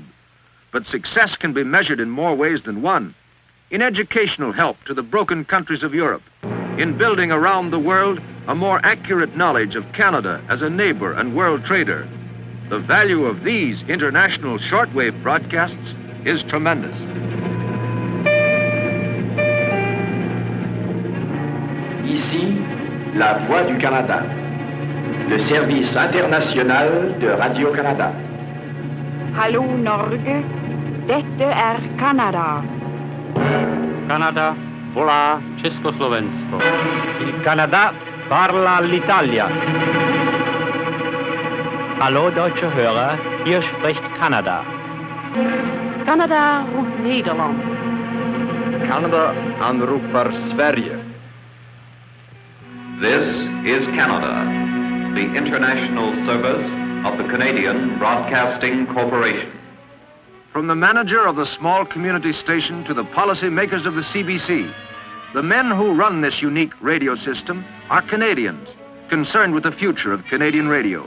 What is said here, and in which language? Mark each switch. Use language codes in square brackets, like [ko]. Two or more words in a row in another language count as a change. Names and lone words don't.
[en] But success can be measured in more ways than one. In educational help to the broken countries of Europe, in building around the world a more accurate knowledge of Canada as a neighbor and world trader. The value of these international shortwave broadcasts is tremendous. [fr] Ici, la Voix du Canada, le service international de Radio-Canada. [no] Hallo Norge, dette Canada. [cs] Canada, volá Československo. [it] Il Canada parla l'Italia. [de] Hallo deutsche Hörer, hier spricht Kanada. [nl] Canada roept Nederland. [sv] Canada anropar Sverige. [en] This is Canada, the international service of the Canadian Broadcasting Corporation. From the manager of the small community station to the policy makers of the CBC, the men who run this unique radio system are Canadians, concerned with the future of Canadian radio.